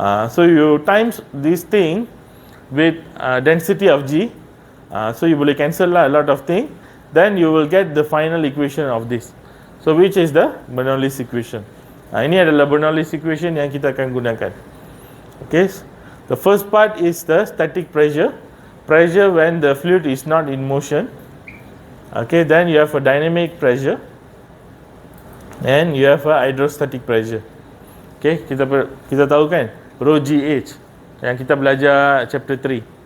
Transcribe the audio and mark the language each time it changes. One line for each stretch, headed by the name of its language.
English: So you times this thing with density of G, so you
Malay: boleh cancel lah
English: a lot of things, then you will get the final equation of this. So which is the Bernoulli's equation.
Malay: Ini adalah Bernoulli's equation yang kita akan gunakan.
English: Okay, the first part is the static pressure when the fluid is not in motion. Okay, then you have a dynamic pressure and you have a hydrostatic pressure.
Malay: Okay, kita tahu kan rho GH yang kita belajar chapter 3.